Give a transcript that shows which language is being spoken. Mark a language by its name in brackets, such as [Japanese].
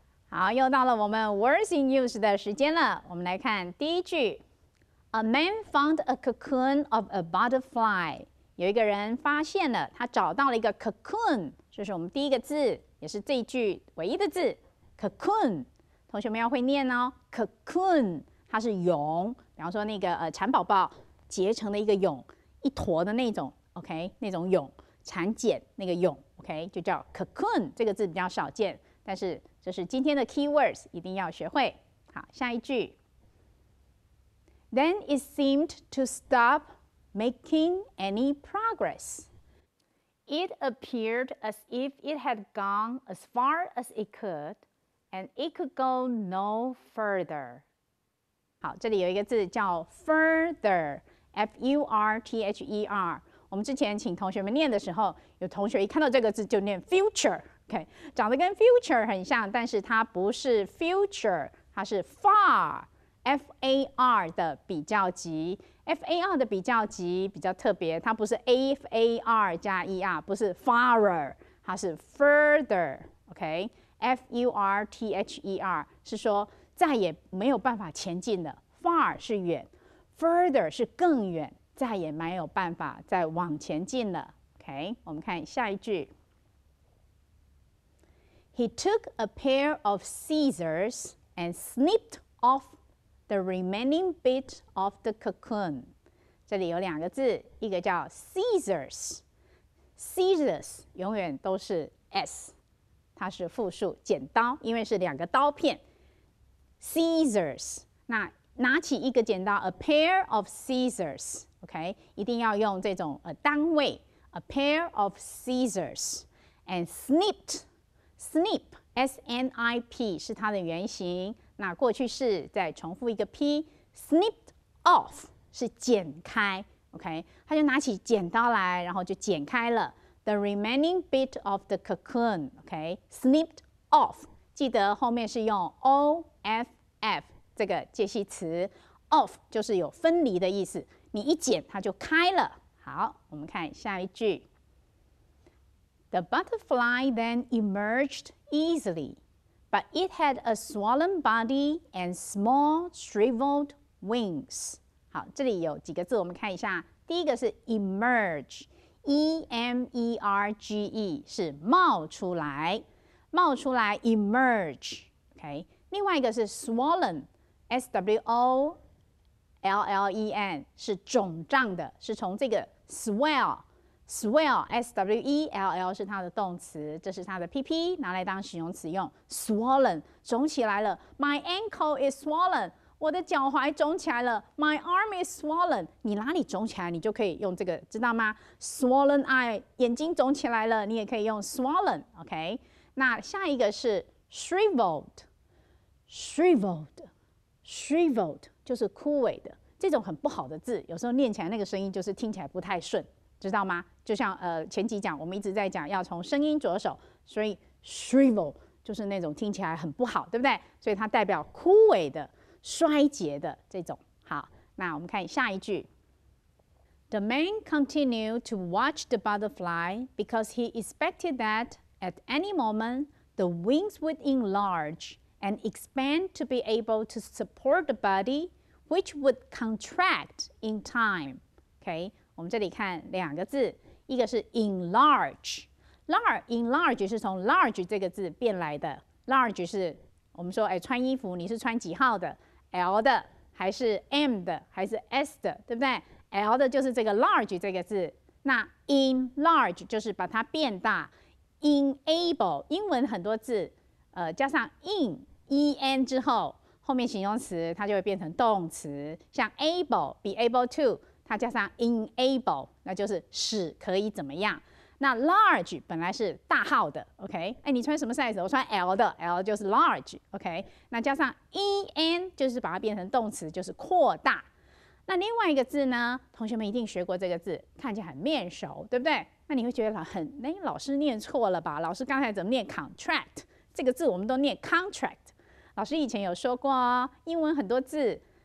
[Chinese] 好，又到了我们 Words in Use 的时间了。我们来看第一句 [English] ：A man found a cocoon of a butterfly。 [Chinese] 有一个人发现了，他找到了一个 cocoon， 这是我们第一个字，也是这一句唯一的字 cocoon。同学们要会念哦 ，cocoon 它是蛹，比方说那个蚕宝宝结成的一个蛹，一坨的那种 ，OK， 那种蛹，蚕茧那个蛹 ，OK， 就叫 cocoon。这个字比较少见，但是这是今天的 keywords， 一定要学会。好，下一句。 [English] Then it seemed to stop making any progress. It appeared as if it had gone as far as it could, and it could go no further. [Chinese] 好，这里有一个字叫 further，F-U-R-T-H-E-R。我们之前请同学们念的时候，有同学一看到这个字就念 future。OK， 长得跟 future 很像，但是它不是 future， 它是 far，F-A-R 的比较级。 F-A-R 的比较级比较特别，它不是 F-A-R 加 E-R， 不是 farther， 它是 further。OK，F-U-R-T-H-E-R 是说再也没有办法前进了。 Far 是远 ，further 是更远，再也没有办法再往前进了。 OK， 我们看下一句。 [English] He took a pair of scissors and snipped off the remaining bit of the cocoon. [Chinese] 这里有两个字，一个叫 scissors，scissors 永远都是 s， 它是复数，剪刀，因为是两个刀片。 scissors， 那拿起一个剪刀 ， [English] a pair of scissors， [Chinese] OK， 一定要用这种单位 ，a pair of scissors。 [English] and snipped。 [Chinese] snip S-N-I-P 是它的原型。那过去式再重复一个 P，snipped off 是剪开。 OK， 他就拿起剪刀来，然后就剪开了 [English] the remaining bit of the cocoon。 [Chinese] OK，snipped off， 记得后面是用 O-F-F 这个介系词 ，off 就是有分离的意思。你一剪，它就开了。好，我们看下一句。 [English] The butterfly then emerged easily, but it had a swollen body and small shriveled wings. [Chinese] 好，这里有几个字，我们看一下。第一个是 emerge，E-M-E-R-G-E 是冒出来，冒出来 emerge。OK， 另外一个是 swollen，S-W-O-L-L-E-N 是肿胀的，是从这个 swell。swell S-W-E-L-L 是它的动词，这是它的 PP 拿来当形容词用。 swollen 肿起来了 ， [English] My ankle is swollen， [Chinese] 我的脚踝肿起来了 ， [English] My arm is swollen。 [Chinese] 你哪里肿起来，你就可以用这个，知道吗 ？swollen eye 眼睛肿起来了，你也可以用 swollen。OK， 那下一个是 shriveled，shriveled 就是枯萎的，这种很不好的字，有时候念起来那个声音就是听起来不太顺。知道吗？就像前几讲我们一直在讲要从声音着手，所以 shrivel 就是那种听起来很不好，对不对？所以它代表枯萎的、衰竭的这种。好，那我们看下一句。 [English] The man continued to watch the butterfly because he expected that at any moment the wings would enlarge and expand to be able to support the body, which would contract in time. Okay. [Chinese] 我们这里看两个字，一个是 enlarge，enlarge 是从 large 这个字变来的。 large 是我们说，穿衣服你是穿几号的 ？L 的还是 M 的还是 S 的，对不对 ？L 的就是这个 large 这个字。那 enlarge 就是把它变大。enable 英文很多字，加上 en 之后，后面形容词它就会变成动词，像 able，be able to。它加上 enable， 那就是使可以怎么样。那 large 本来是大号的 ，OK？你穿什么 size？我穿 L 的 ，L 就是 large，OK？那加上 en 就是把它变成动词，就是扩大。那另外一个字呢，同学们一定学过这个字，看起来很面熟，对不对？那你会觉得老师念错了吧？老师刚才怎么念 contract？这个字我们都念 contract。老师以前有说过哦，英文很多字。